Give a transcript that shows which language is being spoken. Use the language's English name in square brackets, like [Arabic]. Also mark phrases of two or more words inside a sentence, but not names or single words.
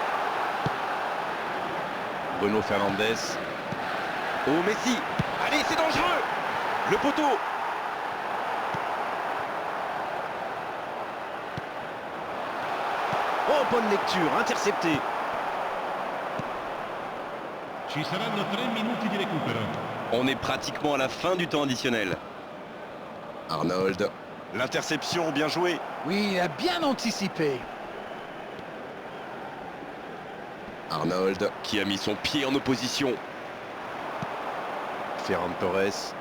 [French] Bruno Fernandes. Oh, Messi. Allez, c'est dangereux. Le poteau. Oh, bonne lecture, intercepté. [Italian] Ci saranno 3 minuti di recupero. [French] On est pratiquement à la fin du temps additionnel. Arnold. L'interception, bien joué. Oui, il a bien anticipé. Arnold qui a mis son pied en opposition. Ferran Torres.